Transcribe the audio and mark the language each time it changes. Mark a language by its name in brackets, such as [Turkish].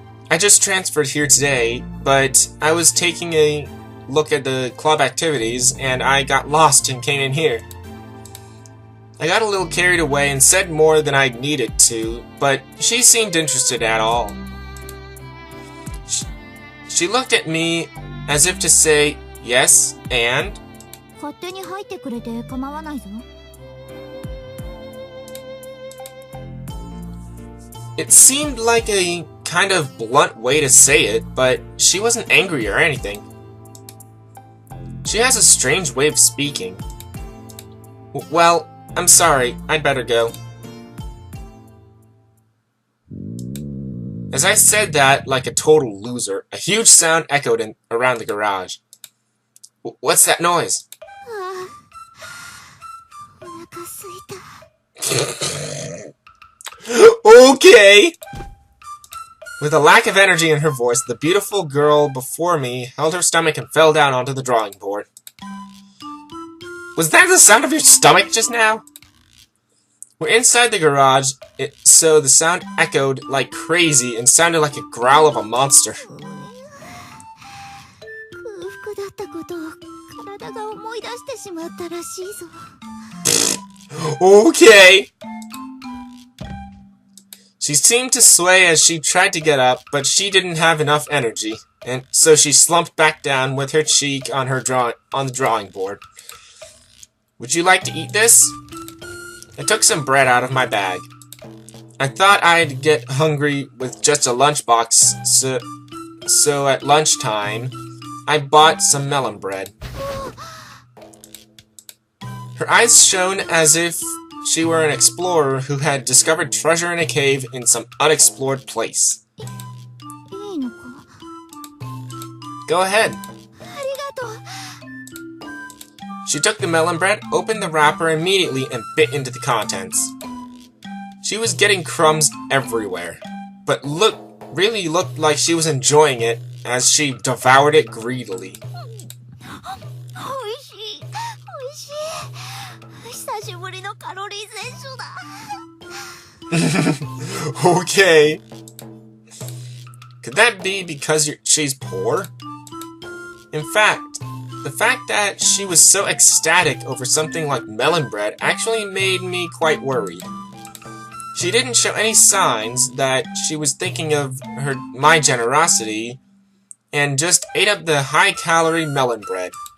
[English] I just transferred here today, but I was taking a look at the club activities and I got lost and came in here. I got a little carried away and said more than I needed to, but she seemed interested at all. She looked at me as if to say, yes, and? [Japanese] 勝手に入ってくれて構わないぞ。 [English] It seemed like a kind of blunt way to say it, but she wasn't angry or anything. She has a strange way of speaking. Well, I'm sorry, I'd better go. As I said that like a total loser, a huge sound echoed around the garage. What's that noise? [Japanese] お腹すいた。 [English] Okay! With a lack of energy in her voice, the beautiful girl before me held her stomach and fell down onto the drawing board. Was that the sound of your stomach just now? We're inside the garage, so the sound echoed like crazy and sounded like a growl of a monster. [Japanese] 空腹だったことを体が思い出してしまったらしいぞ。 [English] Okay! She seemed to sway as she tried to get up, but she didn't have enough energy, and so she slumped back down with her cheek on the drawing board. Would you like to eat this? I took some bread out of my bag. I thought I'd get hungry with just a lunchbox, so at lunchtime, I bought some melon bread. Her eyes shone as if she were an explorer who had discovered treasure in a cave in some unexplored place. [Japanese] いいのか？ [English] Go ahead. [Japanese] ありがとう。 [English] She took the melon bread, opened the wrapper immediately, and bit into the contents. She was getting crumbs everywhere, but really looked like she was enjoying it as she devoured it greedily. [Japanese] おいしい。おいしい。久しぶりのカロリー摂取だ。 [English] Okay. Could that be because she's poor? In fact, the fact that she was so ecstatic over something like melon bread actually made me quite worried. She didn't show any signs that she was thinking of my generosity and just ate up the high-calorie melon bread.